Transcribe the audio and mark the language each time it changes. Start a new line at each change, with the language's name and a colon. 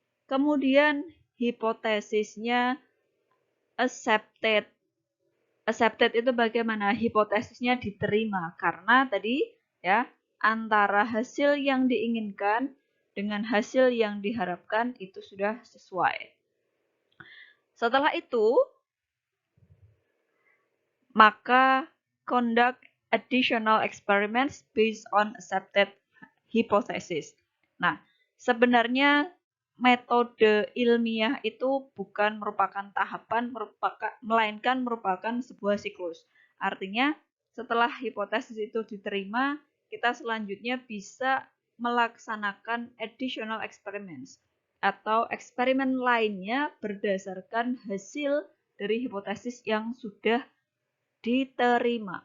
Indonesian: Kemudian hipotesisnya accepted. Accepted itu bagaimana? Hipotesisnya diterima karena tadi ya antara hasil yang diinginkan dengan hasil yang diharapkan itu sudah sesuai. Setelah itu, maka
English: conduct additional experiments based on accepted hypothesis.
Indonesian: Nah, sebenarnya metode ilmiah itu bukan merupakan tahapan, melainkan merupakan sebuah siklus. Artinya, Setelah hipotesis itu diterima, kita selanjutnya bisa melaksanakan
English: additional experiments
Indonesian: atau eksperimen lainnya berdasarkan hasil dari hipotesis yang sudah diterima.